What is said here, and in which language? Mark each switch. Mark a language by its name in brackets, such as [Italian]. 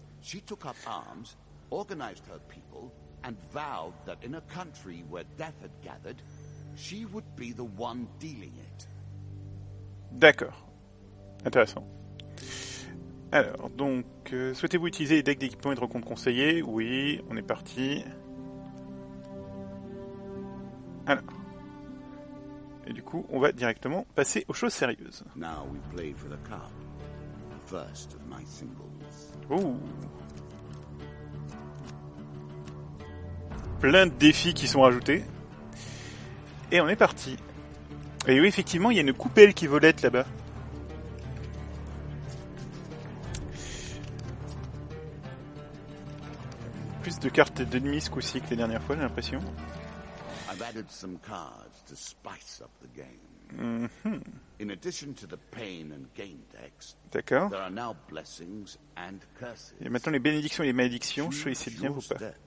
[English] She took up arms, organized her people, and vowed that in a country where death had gathered, she would be the one dealing it. [French] D'accord. Intéressant. Alors, donc, souhaitez-vous utiliser les decks d'équipement et de rencontres conseillés? Oui, on est parti. Alors. Et du coup, on va directement passer aux choses sérieuses. [English] Now we play for the cup. The first of my singles. Ouh. [French] Plein de défis qui sont rajoutés. Et on est parti. Et oui, effectivement, il y a une coupelle qui volette là-bas. Plus de cartes d'ennemis ce coup-ci que les dernières fois, j'ai l'impression. [English] I've added some cards to spice up the game. Mm-hmm. In addition to the pain and gain decks, [French] d'accord. [English] There are now blessings and curses. [French] Et maintenant les bénédictions et les malédictions, choisissez bien vos pas.